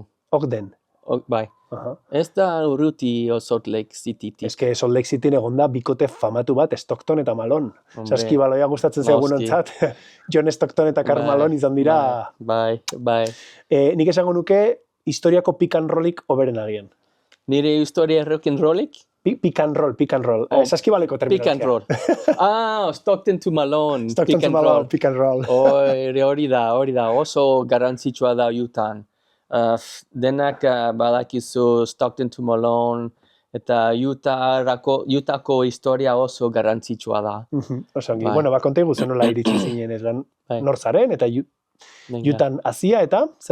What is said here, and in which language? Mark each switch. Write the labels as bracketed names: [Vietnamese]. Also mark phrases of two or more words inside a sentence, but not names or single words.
[Basque] Ogden? Bai. Ez da urruti Salt Lake City. Ez que Salt Lake City egon da bikote famatu bat, Stockton eta Malone. Saskibaloia gustatzen zaigun ontzat. John Stockton eta Karl Malone izan dira. Bai. Nik esango nuke historiako [English] pick and rollik [Basque] oberen agian. Nire historia [English] rock and rollik? Pick and roll. [Basque] Saskibaleko terminologia. [English] Pick and roll. Stockton to Malone. Stockton to Malone, pick and roll. [Basque] Hori da. Oso garrantzitsua da Utah. Denak badakizu [English] Stockton to Malone [Basque] eta Utahko historia oso garrantzitsua da. Oso ongi. Bueno, konta iguzu nola iritsi zinen ez nor zaren eta Utah hasia eta zer